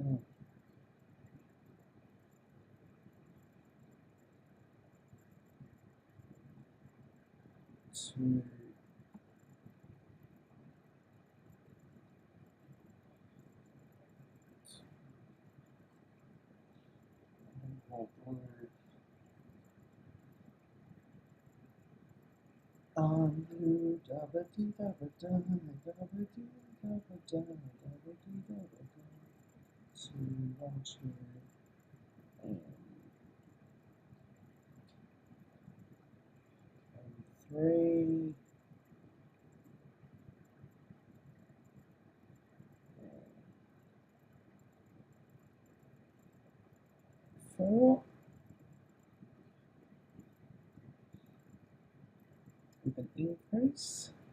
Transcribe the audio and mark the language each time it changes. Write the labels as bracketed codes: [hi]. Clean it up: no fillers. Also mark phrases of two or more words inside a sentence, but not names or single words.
[en] 2, 1 more blue. Blue, dabba dee dabba da, dabba dee dabba da, dabba dee dabba da. 2, 1, 2, and 3, and 4, with an increase.